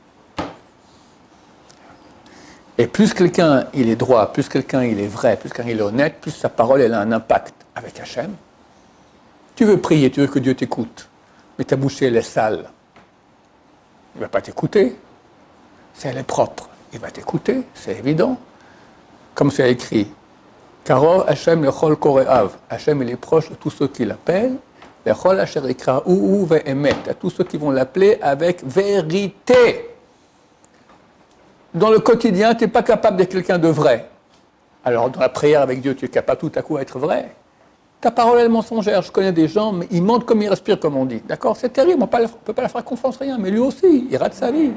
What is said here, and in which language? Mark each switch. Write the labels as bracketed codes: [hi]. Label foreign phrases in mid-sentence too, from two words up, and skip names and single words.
[fr] Et plus quelqu'un, il est droit, plus quelqu'un, il est vrai, plus quelqu'un, il est honnête, plus sa parole, elle a un impact avec Hachem. Tu veux prier, tu veux que Dieu t'écoute, mais ta bouche, elle est sale. Il ne va pas t'écouter. Si elle est propre, il va t'écouter, c'est évident. Comme c'est écrit, [he] קרוב השם לכל קוראיו. [fr] Hachem, il est proche de tous ceux qui l'appellent. [he] לכל אשר יקרא הו באמת. [fr] À tous ceux qui vont l'appeler avec vérité. Dans le quotidien, tu n'es pas capable d'être quelqu'un de vrai. Alors, dans la prière avec Dieu, tu es capable tout à coup d'être vrai. Ta parole est mensongère. Je connais des gens, mais ils mentent comme ils respirent, comme on dit. D'accord? C'est terrible, on ne peut pas leur faire confiance, rien. Mais lui aussi, il rate sa vie.